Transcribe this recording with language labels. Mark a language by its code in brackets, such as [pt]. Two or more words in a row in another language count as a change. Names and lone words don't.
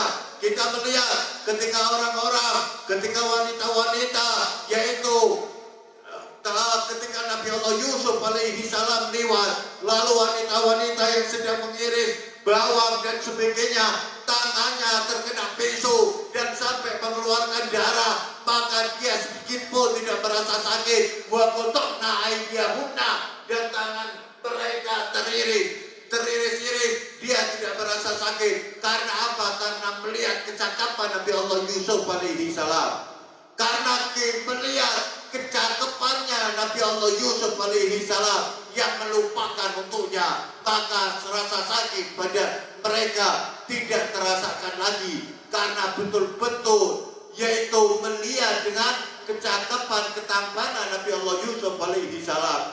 [id] Kita melihat ketika ketika wanita-wanita, yaitu ketika Nabi Allah Yusuf [ar] عليه السلام [id] lewat, lalu wanita-wanita yang sedang mengiris bawang dan sebagainya, tangannya terkena pisau dan sampai mengeluarkan darah, maka dia sedikit pun tidak merasa sakit. [ar] وقطعن أيديهن, [id] dan tangan mereka teriris-iris, dia tidak merasa sakit. Karena apa? Karena melihat kecakapan Nabi Allah Yusuf [ar] عليه السلام. [id] Karena melihat kecakapannya Nabi Allah Yusuf [ar] عليه السلام [id] yang melupakan untuknya, maka rasa sakit pada mereka tidak terasakan lagi karena betul-betul yaitu melihat dengan kecakapan ketampanan Nabi Allah Yusuf [ar] عليه السلام.